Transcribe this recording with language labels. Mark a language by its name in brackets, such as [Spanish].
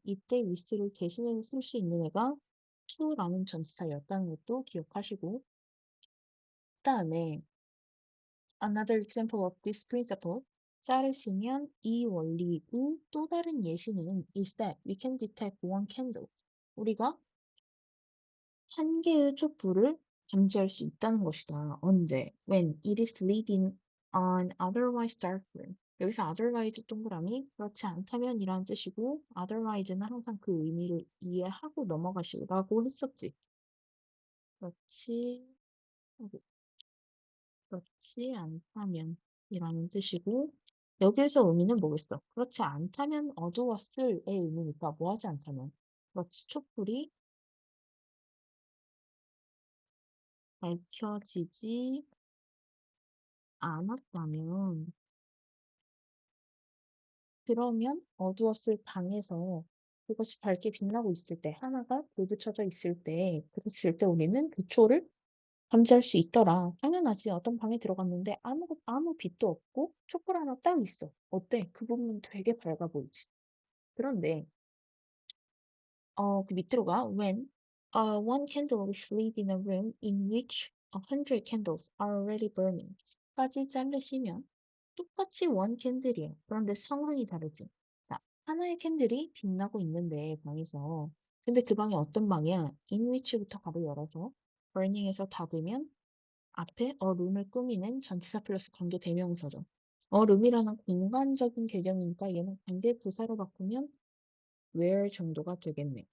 [Korean] 이때 with를 대신해서 쓸 수 있는 애가 to라는 전치사였다는 것도 기억하시고 그 다음에 [English] another example of this principle [Korean] 짝을 쓰면 이 원리의 또 다른 예시는 [English] is that we can detect one candle. [Korean] 우리가 한 개의 촛불을 감지할 수 있다는 것이다. 언제? [English] When it is lit in an otherwise dark room. [Korean] 여기서 otherwise 동그라미 그렇지 않다면 이란 뜻이고 otherwise는 항상 그 의미를 이해하고 넘어가시라고 했었지. 그렇지, 그렇지 않다면 이라는 뜻이고 여기에서 의미는 뭐겠어? 그렇지 않다면 어두웠을의 의미니까 뭐 하지 않다면 그렇지 촛불이 밝혀지지 않았다면 그러면 어두웠을 방에서 그것이 밝게 빛나고 있을 때 하나가 불 붙여져 있을 때 그랬을 때 우리는 그 초를 감지할 수 있더라. 당연하지. 어떤 방에 들어갔는데 아무 빛도 없고 촛불 하나 딱 있어. 어때? 그 부분은 되게 밝아 보이지. 그런데 그 밑으로 가. [English] When one candle is lit in a room in which 100 candles are already burning [Korean] 까지 자르시면 똑같이 원 캔들이에요. 그런데 상황이 다르지. 자, 하나의 캔들이 빛나고 있는데 방에서 근데 그 방이 어떤 방이야? in which부터 가로 열어서 burning에서 닫으면 앞에 a room을 꾸미는 전치사 플러스 관계 대명사죠. a room이라는 공간적인 개념이니까 얘는 관계 부사로 바꾸면 where 정도가 되겠네.